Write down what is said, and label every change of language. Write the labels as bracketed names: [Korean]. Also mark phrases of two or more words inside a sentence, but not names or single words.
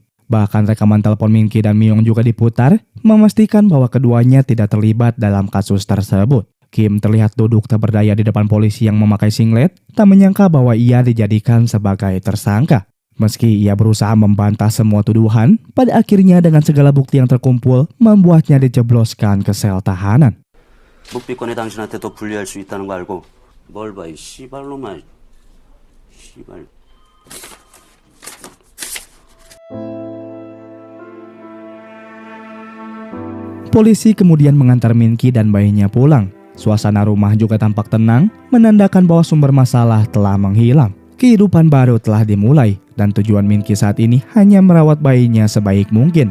[Indonesian] Bahkan rekaman telepon Min-ki dan Myung juga diputar, memastikan bahwa keduanya tidak terlibat dalam kasus tersebut. Kim terlihat duduk tak berdaya di depan polisi yang memakai singlet, tak menyangka bahwa ia dijadikan sebagai tersangka. Meski ia berusaha membantah semua tuduhan, pada akhirnya dengan segala bukti yang terkumpul, membuatnya dijebloskan ke sel tahanan. [Korean] 묵비권에 당신한테 더 불리할 수 있다는 거 알고 뭘 봐 이 씨발놈아 씨발. [Indonesian] Polisi kemudian mengantar Min-ki dan bayinya pulang. Suasana rumah juga tampak tenang, menandakan bahwa sumber masalah telah menghilang. Kehidupan baru telah dimulai, dan tujuan Min-ki saat ini hanya merawat bayinya sebaik mungkin.